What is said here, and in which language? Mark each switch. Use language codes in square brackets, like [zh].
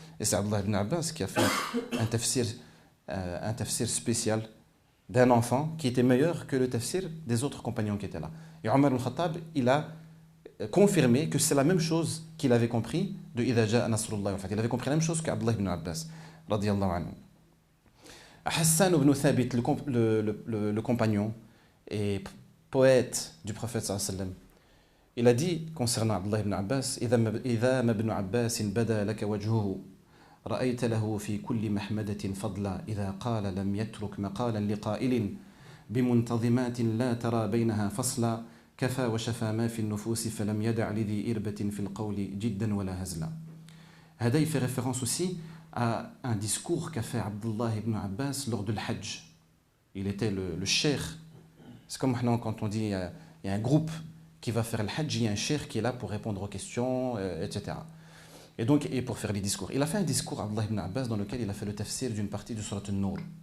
[fr] Et c'est Abdullah ibn Abbas qui a fait un tafsir spécial d'un enfant qui était meilleur que le tafsir des autres compagnons qui étaient là. Et Omar ibn Khattab, il a confirmé que c'est la même chose qu'il avait compris de Idha Ja'a Nasrullah. En fait, il avait compris la même chose qu'Abdullah ibn Abbas, radiyallahu anhu. Hassan ibn Thabit, le compagnon et poète du prophète sallallahu alayhi wa sallam, il a dit concernant Abdullah ibn Abbas: [ar] إذا ما ابن عباس بدا لك وجهه رأيت له في كل محمدة فضلا إذا قال لم يترك مقالا لقائل بمنتظمات لا ترى بينها فصلا كفى وشفى ما في النفوس فلم يدع لذي إربة في القول جدا ولا هزلا. هذا [fr] fait référence aussi à un discours qu'a fait Abdullah ibn Abbas lors de l'Hajj. Il était le cheikh. C'est comme maintenant quand on dit il y a un groupe qui va faire le Hajj, il y a un cheikh qui est là pour répondre aux questions, etc. Et pour faire les discours. Il a fait un discours, Abdullah ibn Abbas, dans lequel il a fait le tafsir d'une partie de Surat al-Nur.